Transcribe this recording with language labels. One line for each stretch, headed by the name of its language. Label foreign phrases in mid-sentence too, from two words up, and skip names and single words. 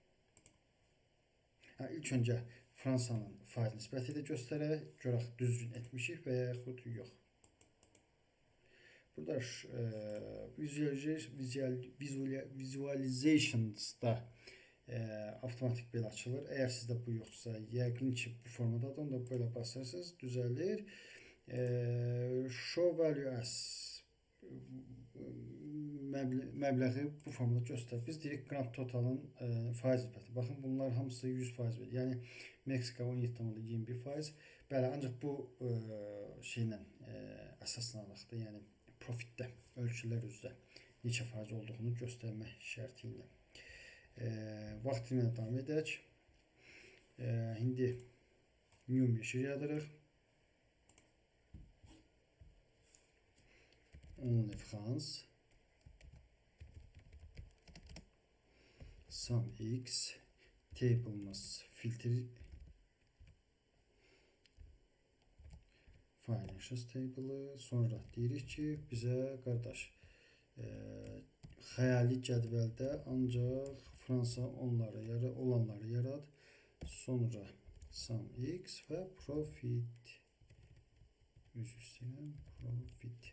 Azerbaijani: İlk öncə Fransanın faiz nisbəti ilə göstərək, görək düzgün etmişik və yaxud yox. Burada visualizationsda avtomatik belə açılır. Əgər sizdə bu yoxdursa, yəqin ki bu formadadır, onda belə basarsanız düzəlir.
English: Show value as
Azerbaijani: məbləği bu formada göstərir. Biz deyirik
English: grand totalın
Azerbaijani: faiz nisbəti. Baxın, bunlar hamısı 100% verir. Yəni Meksika 17,21%. Bəli, ancaq bu şeylə əsaslanırıq, yəni profitdə ölçülər üzrə neçə faiz olduğunu göstərmək şərti ilə. Vaxt ilə davam edək. İndi
English: new measure
Azerbaijani: yaradırıq.
English: Only France,
Azerbaijani: SumX, table'ımız filter,
English: financials table'ı,
Azerbaijani: sonra deyirik ki, bizə qardaş xəyali cədvəldə ancaq Fransa olanları yarad, sonra SumX və profit, profit.